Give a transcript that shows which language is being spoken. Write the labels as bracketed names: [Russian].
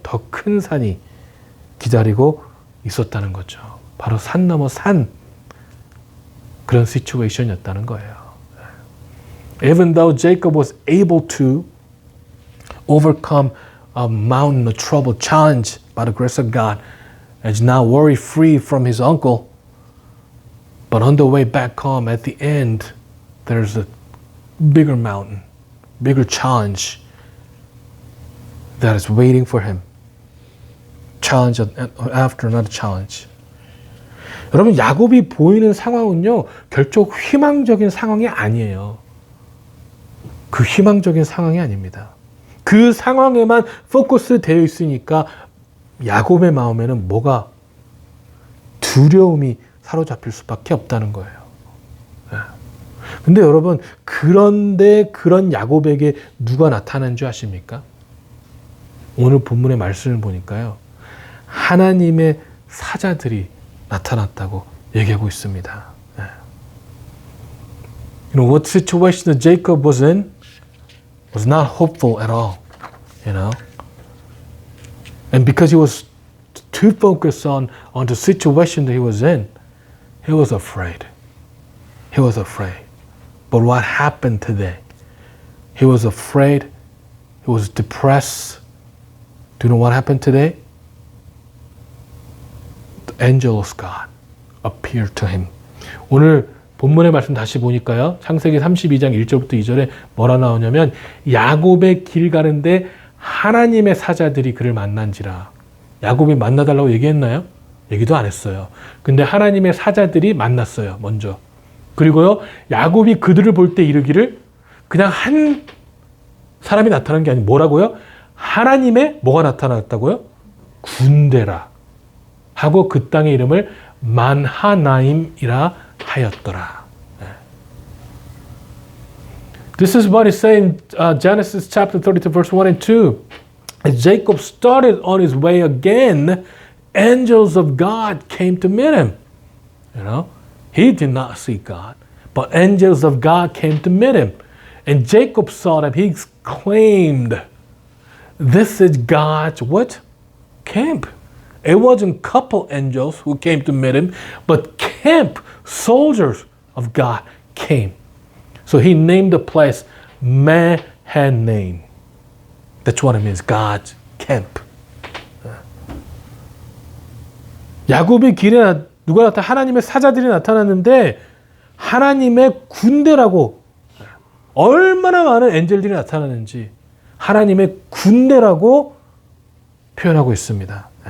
[Korean] 더 큰 산이 기다리고 있었다는 거죠. 바로 산 넘어 산, 그런 시츄에이션이었다는 거예요. [English] Even though Jacob was able to overcome a mountain of trouble challenged by the grace of God, and is now worry-free from his uncle, but on the way back home at the end, there's a bigger mountain, bigger challenge that is waiting for him. Challenge after another challenge. [Korean] 여러분, 야곱이 보이는 상황은요, 결코 희망적인 상황이 아니에요. 그 희망적인 상황이 아닙니다. 그 상황에만 포커스 되어 있으니까 야곱의 마음에는 뭐가 두려움이 사로잡힐 수밖에 없다는 거예요. 근데 여러분, 그런데 그런 야곱에게 누가 나타난 줄 아십니까? 오늘 본문의 말씀을 보니까요, 하나님의 사자들이 나타났다고 얘기하고 있습니다. [English] You know, what situation that Jacob was in was not hopeful at all, you know. And because he was too focused on the situation that he was in, he was afraid. He was afraid. But what happened today? He was afraid. He was depressed. Do you know what happened today? The angel of God appeared to him. [Korean] 오늘 본문의 말씀 다시 보니까요. 창세기 32장 1절부터 2절에 뭐라 나오냐면 야곱의 길 가는데 하나님의 사자들이 그를 만난지라. 야곱이 만나달라고 얘기했나요? 얘기도 안 했어요. 근데 하나님의 사자들이 만났어요. 먼저. 그리고요. 야곱이 그들을 볼 때 이르기를 그냥 한 사람이 나타난 게 아니고 뭐라고요? 하나님의 뭐가 나타났다고요? 군대라. 하고 그 땅의 이름을 만하나임이라 하였더라. [English] This is what it says in Genesis chapter 32 verse 1 and 2. As Jacob started on his way again, angels of God came to meet him. You know, he did not see God, but angels of God came to meet him. And Jacob saw them. He exclaimed, "This is God's what? Camp." It wasn't couple angels who came to meet him, but camp soldiers of God came. So he named the place Mahanaim. That's what it means, God's camp. [Korean] 야곱의 길에 누가 나타나? 하나님의 사자들이 나타났는데 하나님의 군대라고, 얼마나 많은 엔젤들이 나타나는지 하나님의 군대라고 표현하고 있습니다.